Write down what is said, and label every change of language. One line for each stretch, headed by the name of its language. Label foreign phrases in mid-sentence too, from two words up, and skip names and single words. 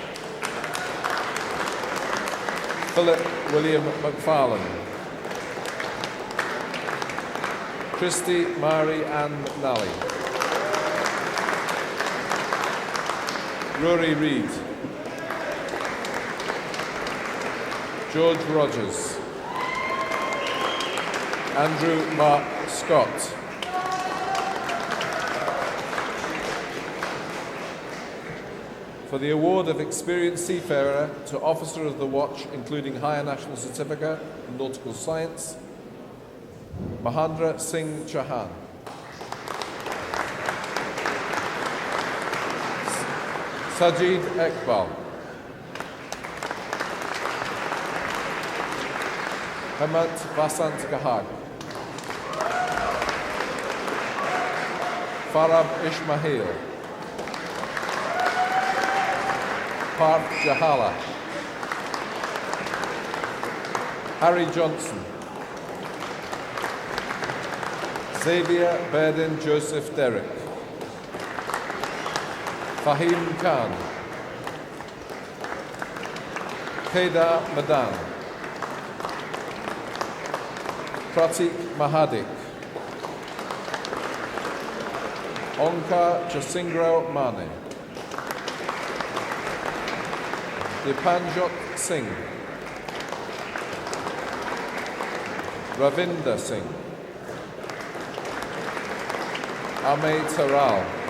English: Philip William McFarlane, Christy Mari Ann Nally, Rory Reid, George Rogers, Andrew Mark Scott, for the award of Experienced Seafarer to Officer of the Watch, including Higher National Certificate in Nautical Science, Mahendra Singh Chauhan, Sajid Iqbal, Hemant Vasant Gahag, Farab Ismail, Parth Jahala, Harry Johnson, Xavier Berdin Joseph Derrick, Fahim Khan, Kedar Madan, Pratik Mahadik, Onkar Jasingrao Mane, Dipanjot Singh, Ravinder Singh, Amey Taral,